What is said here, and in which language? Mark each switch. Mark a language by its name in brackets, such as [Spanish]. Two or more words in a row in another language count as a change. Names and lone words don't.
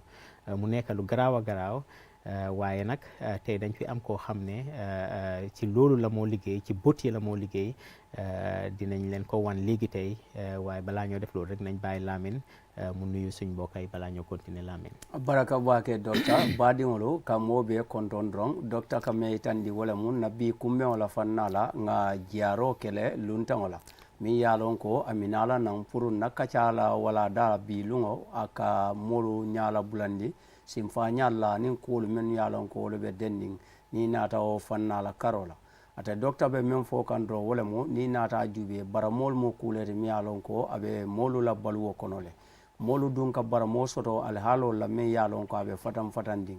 [Wolof] mu nekk lu garaaw a garaaw. waaye nag tey dañ fi am koo xam ne ci loolu la moo liggéey, ci bët yi la moo liggéey. dinañ leen ko wan léegi tey, waaye balaa ñoo def loolu rek nañ bàyyi Lamin mu nuyu suñ mbokk yi balaa ñoo continuer. Lamin [Mandingo] baraka bake docteur badiŋolu ka moo be konton doroŋ docteur ka me itandi wo le mu na bi kummeŋo la fanna la nga jiyaro kele luntaŋo la miŋ ye a loŋ ko amina la naŋ pour na kaca la wala da bi luŋo a ka moolu ñala bulandi simfa ñalla niŋ kuwolu mennu ye a loŋ ko wolu be dendiŋ niŋ naata wo fanna la karo la. ate docteur be meŋ fo kan doro wo le mu niŋ naata juubee baramoolu mu kuuleti miŋ ye a loŋ ko a be moolu la baluwo kono le. moolu dun ka baramoo soto alihaaloo la meŋ ye a loŋ ko a be fatan fatandiŋ.